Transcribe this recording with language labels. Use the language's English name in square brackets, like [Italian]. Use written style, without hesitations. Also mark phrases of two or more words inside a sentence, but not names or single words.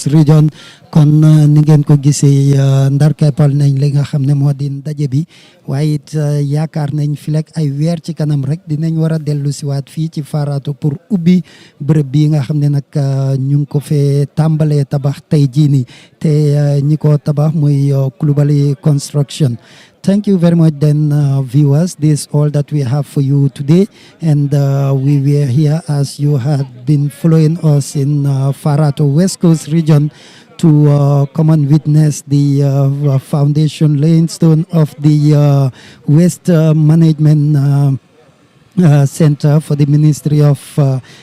[Wolof] Region kon ni ngeen ko gisee ndar keppal nañ li nga xam ne moo di ndaje bi waaye it yaakaar nañ fi lekk ay weer ci kanam rek dinañ war a dellu siwaat fii ci Farato pour ubbi bërëb bi nga xam ne nag ñu ngi ko fee tàmbalee tabax tey jii nii te ñi ko tabax muy Coulibaly Construction. [English] Thank you very much then viewers. This is all that we have for you today, and we were here as you had been following us in Farato West Coast region to come and witness the foundation laying stone of the Waste Management Center for the Ministry of Health.